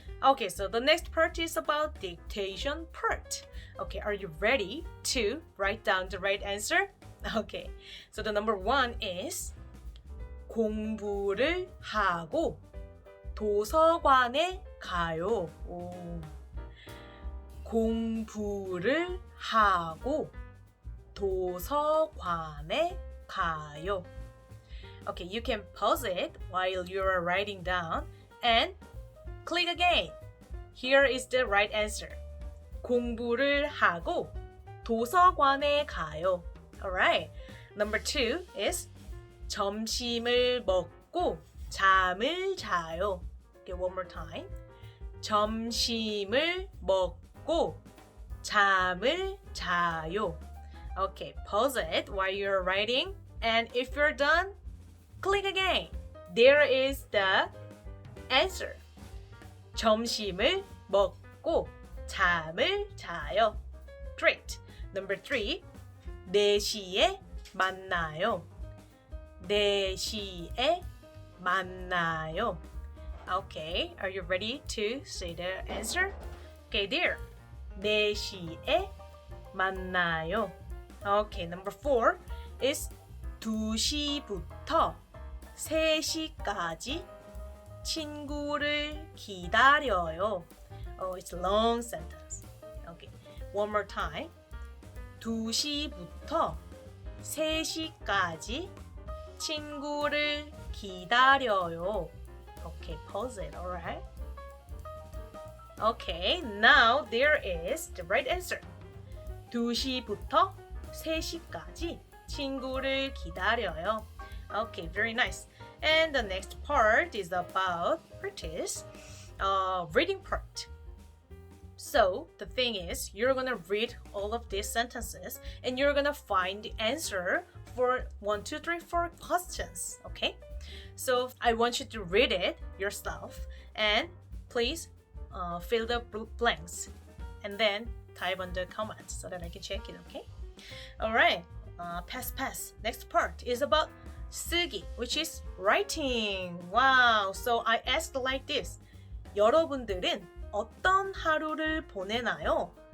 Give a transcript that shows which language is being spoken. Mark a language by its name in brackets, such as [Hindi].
[English] Okay, so the next part is about dictation part. Okay, are you ready to write down the right answer? Okay, so the number 1 is [Korean] 공부를 하고 도서관에 가요. 오. 공부를 하고 도서관에 가요. [English] Okay, you can pause it while you are writing down and click again. Here is the right answer. [Korean] 공부를 하고 도서관에 가요. [English] Alright. Number 2 is [Korean] 점심을 먹고 잠을 자요. [English] Okay, one more time. [Korean] 점심을 먹고 잠을 자요. [English] Okay, pause it while you're writing, and if you're done, click again. there is the answer. [Korean] 점심을 먹고 잠을 자요. [English] Great. Number 3. [Korean] 4시에 만나요. 4시에 만나요. [English] Okay, are you ready to say the answer? Okay, there. [Korean] 4시에 만나요. [English] Okay, number 4 is [Korean] 2시부터 3시까지 친구를 기다려요. [English] Oh, it's a long sentence. Okay, one more time. [Korean] 2시부터 3시까지 친구를 기다려요. [English] Okay, pause it, alright? Okay, now there is the right answer. [Korean] 2시부터 3시까지 친구를 기다려요. [English] Okay, very nice. And the next part is about practice, reading part. So the thing is, you're gonna read all of these sentences and you're gonna find the answer for 1, 2, 3, 4 questions. Okay? So I want you to read it yourself and please fill the blanks and then type on the comments so that I can check it. Okay? All right. Pass. Next part is about 쓰기, which is writing. Wow. So I asked like this. [Korean] 여러분들은 어떤 하루를 보내나요?